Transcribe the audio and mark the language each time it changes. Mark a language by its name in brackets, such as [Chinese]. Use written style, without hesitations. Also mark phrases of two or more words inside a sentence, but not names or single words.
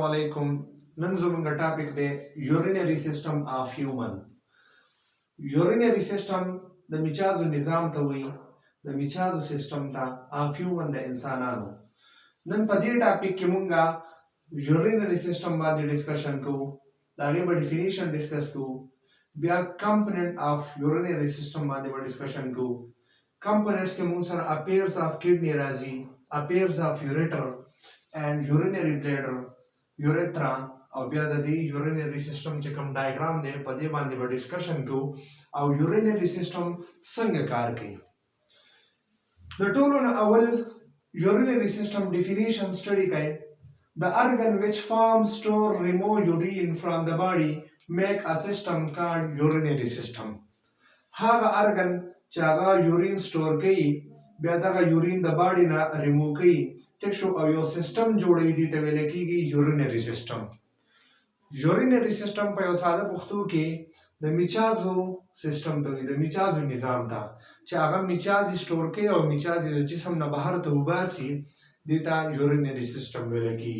[Pashto] علیکم. نن زموږ ټاپک دی [English] urinary system of human. urinary system [Pashto] د میچازو نظام ته وایي، د میچازو سیستم ته [English] of human [Pashto] د انسانانو. نن په دې ټاپک کې مونږه [English] urinary system [Pashto] باندې ډسکشن کوو، د هغې به ډیفینیشن ډسکس کوو، بیا [English] component of urinary system [Pashto] باندې به ډسکشن کوو. کمپوننټس کې مونږ سره [English] appearance of kidney [Pashto] راځي، [English] appearance of ureter and urinary bladder urethra، [Pashto] او بیا د دې [English] urinary system [Pashto] چې کوم ډایګرام دی په دې باندې به ډسکشن کوو او [English] urinary system [Pashto] څنګه کار کوي. د ټولو نه اول [English] urinary system definition study [Pashto] کوي. [English] The organ which forms, store, remove urine from the body make a system called urinary system. [Pashto] هغه organ چې هغه [English] urine store [Pashto] کوي بیا دغه یورین د باډي نه ریموو کوي ټیک شو او یو سیستم جوړوي دي ته ویل کېږي [English] urinary system. urinary system [Pashto] په یو ساده پښتو کې د میچازو سیستم ته وایي، د میچازو نظام ته چې هغه میچازې سٹور کوي او میچازې د جسم نه بهر ته وباسي دې ته [English] urinary system [Pashto] ویل کېږي.